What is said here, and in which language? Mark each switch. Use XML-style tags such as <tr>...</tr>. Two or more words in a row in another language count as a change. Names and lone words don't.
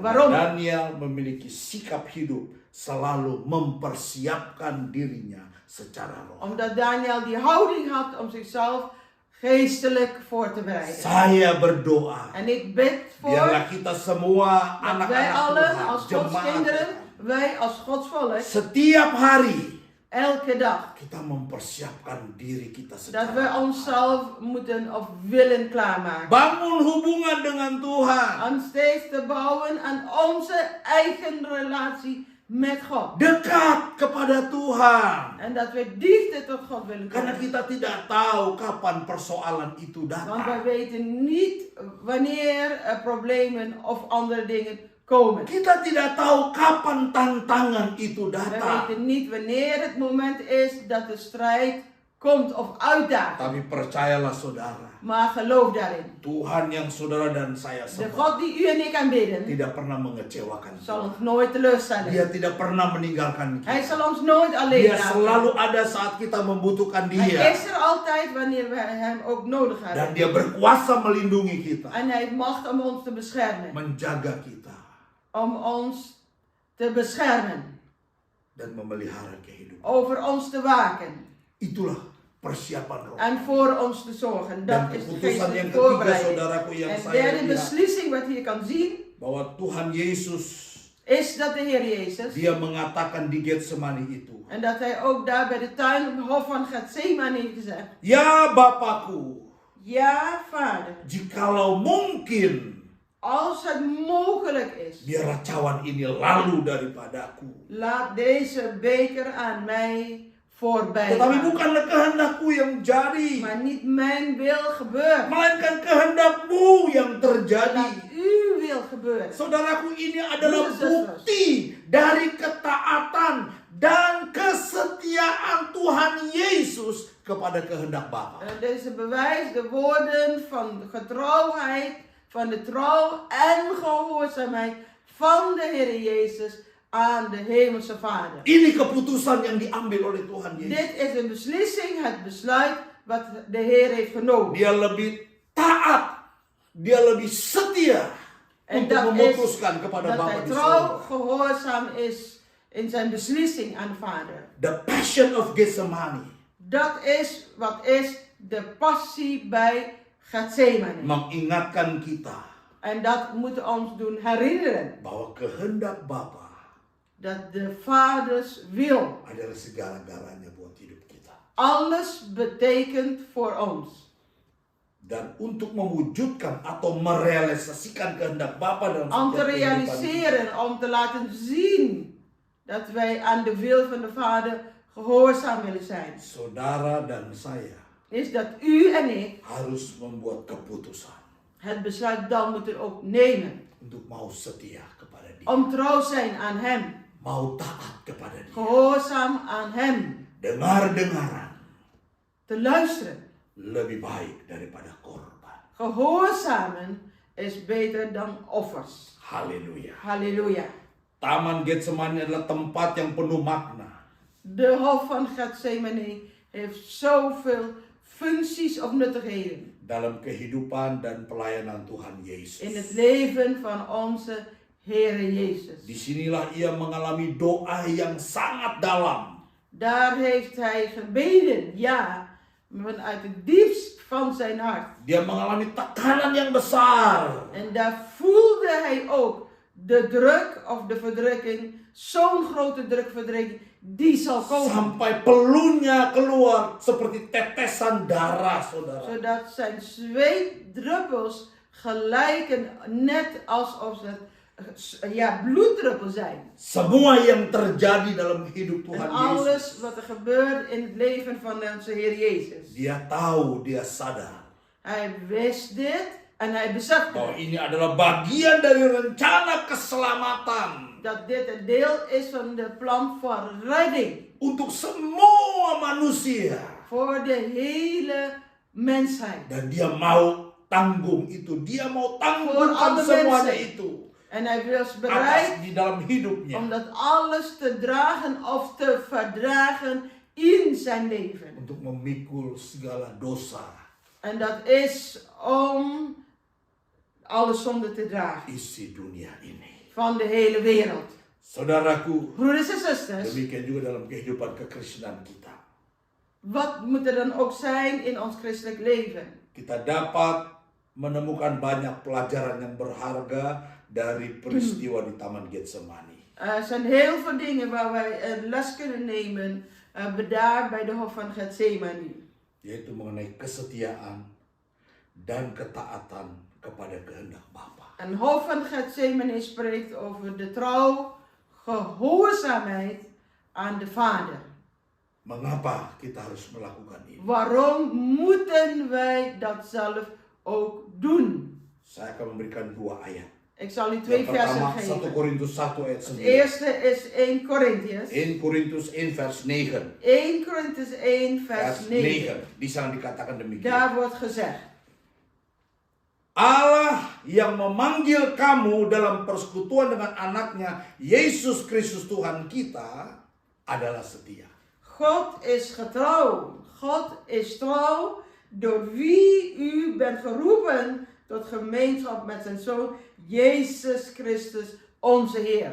<nl>Waarom?</nl> <id>Daniel memiliki sikap hidup selalu mempersiapkan dirinya secara roh.</id> <nl>Omdat Daniel die houding had om zichzelf geestelijk voor te bereiden.</nl> <id>Saya berdoa,</id> <nl>En ik bid voor</nl> <id>biarlah kita semua</id> <nl>dat wij</nl> <id>anak-anak</id> <nl>allen</nl> <id>Tuhan,</id> <nl>als Gods</nl> <id>jemaat</id> <nl>kinderen,</nl> <id>Tuhan,</id> <nl>wij als Gods volk,</nl> <id>setiap hari</id> <nl>elke dag,</nl> <id>kita mempersiapkan diri kita</id> <nl>dat</nl> <id>secara</id> <nl>we</nl> <id>roh.</id> <nl>onszelf moeten of willen klaarmaken.</nl> <id>Bangun hubungan dengan Tuhan.</id> <nl>Om steeds te bouwen aan onze eigen relatie met God.</nl> <id>Dekat kepada Tuhan.</id> <nl>En dat we dichter tot God willen</nl> <id>Karena</id> <nl>komen.</nl> <id>kita tidak tahu kapan persoalan itu</id> <nl>Want wij</nl> <id>datang.</id> <nl>weten niet wanneer er problemen of andere dingen komen.</nl> <id>Kita tidak tahu kapan tantangan itu</id> <nl>We</nl> <id>datang.</id> <nl>weten niet wanneer het moment is dat de strijd komt of uitdaagt.</nl> <id>Tapi percayalah saudara,</id> <nl>Maar geloof daarin.</nl> <id>Tuhan yang saudara dan saya</id> <nl>De</nl> <id>sembah</id> <nl>God die u en ik aanbidden,</nl> <id>tidak pernah mengecewakan</id> <nl>zal</nl> <id>kita.</id> <nl>ons nooit teleurstellen.</nl> <id>Dia tidak pernah meninggalkan</id> <nl>Hij</nl> <id>kita.</id> <nl>zal ons nooit alleen</nl> <id>Dia selalu</id> <nl>laten.</nl> <id>ada saat kita membutuhkan</id> <nl>Hij</nl> <id>dia.</id> <nl>is er altijd wanneer we hem ook nodig</nl> <id>Dan</id> <nl>hebben.</nl> <id>dia berkuasa melindungi kita.</id> <nl>En hij heeft macht om ons te beschermen.</nl> <id>Menjaga kita.</id> <nl>Om ons te beschermen.</nl> <id>Dan memelihara kehidupan.</id> <nl>Over ons te waken.</nl> <id>Itulah persiapan roh.</id> <nl>En voor ons te zorgen.</nl> <id>Dan</id> <nl>Dat is de</nl> <id>keputusan yang</id> <nl>geestelijke</nl> <id>ketiga,</id> <nl>voorbereiding.</nl> <id>saudaraku, yang</id> <nl>En</nl> <id>saya</id> <nl>derde</nl> <id>lihat,</id> <nl>beslissing wat je kan zien,</nl> <id>bahwa Tuhan Yesus,</id> <nl>is dat de Heer Jezus,</nl> <id>dia mengatakan di Getsemani itu,</id> <nl>en dat hij ook daar bij de tuin hof van Getsemane heeft gezegd,</nl> <id>"Ya Bapakku,</id> <nl>ja Vader,</nl> <id>jikalau mungkin,</id> <nl>als het mogelijk is,</nl> <id>biarlah cawan ini lalu daripadaku.</id> <nl>laat deze beker aan mij voorbij</nl> <id>Tetapi</id> <nl>gaan.</nl> <id>bukanlah kehendakku yang jadi,</id> <nl>Maar niet mijn wil gebeurt,</nl> <id>melainkan kehendakmu yang terjadi."</id> <nl>laat uw wil gebeuren.</nl> <id>Saudaraku, ini adalah</id> <en>Brothers and sisters.</en> <id>bukti dari ketaatan dan kesetiaan Tuhan Yesus kepada kehendak Bapa.</id> <nl>En deze bewijst de woorden van getrouwheid, van de trouw en gehoorzaamheid van de Heer Jezus aan de Hemelse Vader.</nl> <id>Ini keputusan yang diambil oleh Tuhan Yesus.</id> <nl>Dit is een beslissing, het besluit wat de Heer heeft genomen.</nl> <id>Dia lebih taat, dia lebih setia</id> <nl>En</nl> <id>untuk</id> <nl>dat is</nl> <id>memutuskan kepada</id> <nl>dat</nl> <id>Bapa</id> <nl>hij</nl> <id>di</id> <nl>trouw</nl> <id>sorga.</id> <nl>gehoorzaam is in zijn beslissing aan de Vader.</nl> <en>The passion of Getsemani</en> <nl>Dat is wat is de passie bij Getsemane.</nl> <id>mengingatkan kita</id> <nl>En dat moet ons doen herinneren</nl> <id>bahwa kehendak Bapa</id> <nl>dat de Vaders wil</nl> <id>adalah segala-galanya buat hidup kita.</id> <nl>alles betekent voor ons.</nl> <id>Dan untuk mewujudkan atau merealisasikan kehendak Bapa dalam</id> <nl>Om te</nl> <id>setiap kehidupan kita,</id> <nl>realiseren, om te laten zien dat wij aan de wil van de Vader gehoorzaam willen zijn.</nl> <id>saudara dan saya</id> <nl>Is dat u en ik</nl> <id>harus membuat keputusan</id> <nl>het besluit dan moeten ook nemen.</nl> <id>untuk mau setia kepada Dia,</id> <nl>Om trouw zijn aan Hem.</nl> <id>mau taat kepada Dia,</id> <nl>Gehoorzaam aan Hem.</nl> <id>dengar-dengaran</id> <nl>Te luisteren.</nl> <id>lebih baik daripada korban.</id> <nl>Gehoorzamen is beter dan offers.</nl> <id>Haleluya.</id> <nl>Halleluja.</nl> <id>Taman Getsemani adalah tempat yang penuh makna.</id> <nl>De hof van Getsemane heeft zoveel functies of nuttigheden</nl> <id>Dalam kehidupan dan pelayanan Tuhan Yesus.</id> <nl>in het leven van onze Heere Jezus.</nl> <id>Disinilah ia mengalami doa yang sangat dalam.</id> <nl>Daar heeft hij gebeden, ja, vanuit het diepst van zijn hart.</nl> <id>Dia mengalami tekanan yang besar.</id> <nl>En daar voelde hij ook de druk of de verdrukking, zo'n grote drukverdrukking die zal komen.</nl> <id>Sampai pelunya keluar seperti tetesan darah, saudara.</id> <nl>Zodat zijn zweetdruppels gelijken net alsof ze bloeddruppels zijn.</nl> <id>Semua yang terjadi dalam hidup</id> <nl>En</nl> <id>Tuhan</id> <nl>alles</nl> <id>Yesus,</id> <nl>wat er gebeurt in het leven van onze Heer Jezus.</nl> <id>dia tahu, dia sadar</id> <nl>Hij wist dit en hij besefte</nl> <id>bahwa ini adalah bagian dari rencana keselamatan</id> <nl>dat dit een deel is van de plan van redding</nl> <id>untuk semua manusia.</id> <nl>voor de hele mensheid.</nl> <id>Dan dia mau tanggung itu, dia mau</id> <nl>Voor</nl> <id>tanggung</id> <nl>alle</nl> <id>semuanya</id> <nl>mensen.</nl> <id>itu</id> <nl>En hij was</nl> <id>atas</id> <nl>bereid</nl> <id>di dalam hidupnya.</id> <nl>om dat alles te dragen of te verdragen in zijn leven.</nl> <id>Untuk memikul segala dosa</id> <nl>En dat is om alle zonde te dragen</nl> <id>isi dunia ini.</id> <nl>van de hele wereld.</nl> <id>Saudaraku,</id> <nl>Broeders en zusters,</nl> <id>demikian juga dalam kehidupan kekristenan kita.</id> <nl>wat moet er dan ook zijn in ons christelijk leven?</nl> <id>Kita dapat menemukan banyak pelajaran yang berharga dari peristiwa di Taman Getsemani.</id> <nl>Er zijn heel veel dingen waar wij les kunnen nemen daar bij de Hof van Getsemani.</nl> <id>Yaitu mengenai kesetiaan dan ketaatan kepada kehendak Bapa.</id> <nl>En Hof van Getsemani spreekt over de trouw, gehoorzaamheid aan de Vader.</nl> <id>Mengapa kita harus melakukan ini?</id> <nl>Waarom moeten wij dat zelf ook doen?</nl> <id>Saya akan memberikan 2 ayat.</id> <nl>Ik zal u 2</nl> <id>Yang</id> <nl>versen</nl> <id>pertama 1</id> <nl>geven.</nl> <id>Korintus 1 ayat</id> <nl>Het</nl> <id>9.</id> <nl>eerste is 1 Korintiërs.</nl> <id>1 Korintus 1 vers 9.</id> <nl>1 Korintiërs 1 vers Vers 9.</nl> <id>9. Di sana dikatakan demikian.</id> <nl>Daar wordt gezegd.</nl> <id>Allah yang memanggil kamu dalam persekutuan dengan anaknya Yesus Kristus Tuhan kita adalah setia.</id> <nl>God is getrouw. God is trouw door wie u bent geroepen tot gemeenschap met zijn Zoon Jezus Christus onze Heer.</nl>